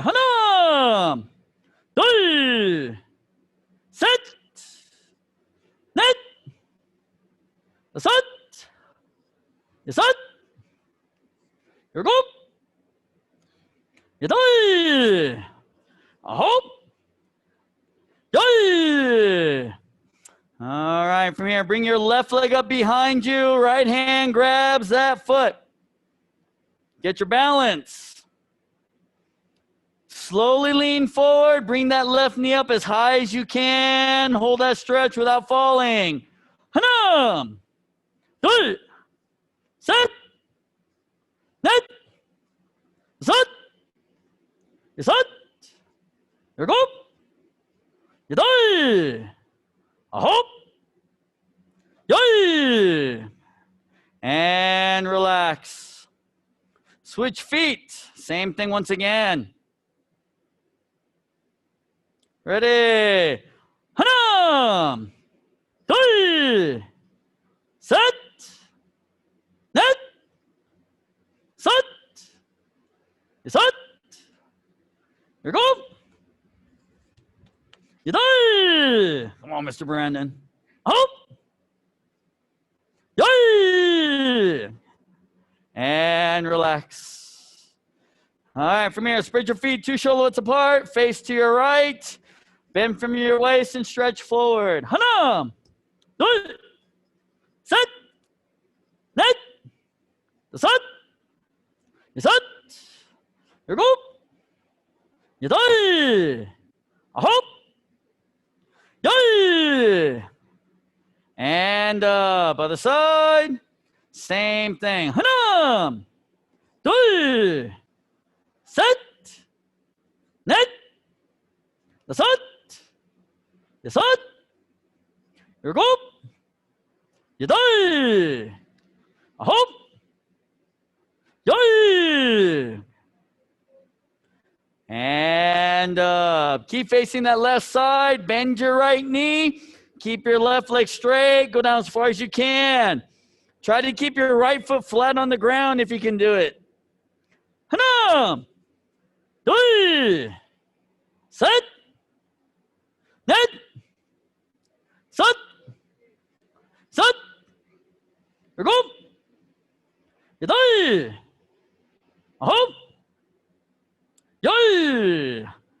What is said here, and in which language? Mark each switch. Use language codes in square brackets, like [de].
[ko] 하나, 둘, 셋, 넷, 다섯, 여섯, 일곱, 여덟, 아홉, 열. [en] All right, from here, bring your left leg up behind you. Right hand grabs that foot. Get your balance. Slowly lean forward. Bring that left knee up as high as you can. Hold that stretch without falling. [ko] 하나, 둘, 셋, 넷, 다섯, 여섯, 일곱, 여덟, 아홉, 열. [en] And relax. Switch feet. Same thing once again. Ready? [ko] 하나, 둘, 셋, 넷, 다섯, 여섯, 일곱, 여덟. [en] Come on, Mr. Brandon. [ko] 아홉, 열. [en] And relax. All right, from here, spread your feet 2 shoulder widths apart, face to your right. Bend from your waist and stretch forward. [ko] 하나, 둘, 셋, 넷, 다섯, 여섯, 일곱, 여덟, 아홉, 열. [en] And up, other side. Same thing. [ko] 하나, 둘, 셋, 넷, 다섯, 여섯, 일곱, 여덟, 아홉, 열. [en] And up. Keep facing that left side. Bend your right knee. Keep your left leg straight. Go down as far as you can. Try to keep your right foot flat on the ground if you can do it. [ko] 하나, 둘, 셋, 넷, 섯, 일곱, 여덟, 아홉, 열.